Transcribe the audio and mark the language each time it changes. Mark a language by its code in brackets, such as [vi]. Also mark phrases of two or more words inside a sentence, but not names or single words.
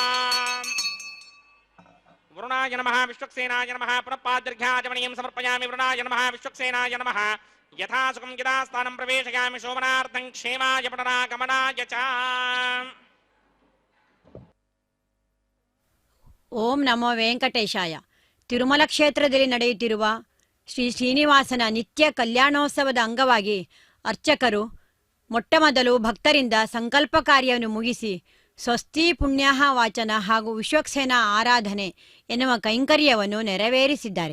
[sa] वरुणाय नमः विश्वक्सेनाय नमः पुनः पादर्घ्याचमनीयं समर्पयामि वरुणाय नमः विश्वक्सेनाय नमः यथा सुखं यदा स्थानं प्रवेशयामि शोभनार्थं क्षेमाय पुनरागमनाय च ಓಂ ನಮೋ ವೆಂಕಟೇಶಾಯ. [kn] ತಿರುಮಲ ಕ್ಷೇತ್ರದಲ್ಲಿ ನಡೆಯುತ್ತಿರುವ ಶ್ರೀ ಶ್ರೀನಿವಾಸನ ನಿತ್ಯ ಕಲ್ಯಾಣೋತ್ಸವದ ಅಂಗವಾಗಿ ಅರ್ಚಕರು ಮೊಟ್ಟಮೊದಲು ಭಕ್ತರಿಂದ ಸಂಕಲ್ಪ ಕಾರ್ಯವನ್ನು ಮುಗಿಸಿ ಸ್ವಸ್ತಿ ಪುಣ್ಯ ವಾಚನ ಹಾಗೂ ವಿಶ್ವಕ್ಸೇನ ಆರಾಧನೆ ಎನ್ನುವ ಕೈಂಕರ್ಯವನ್ನು ನೆರವೇರಿಸಿದ್ದಾರೆ.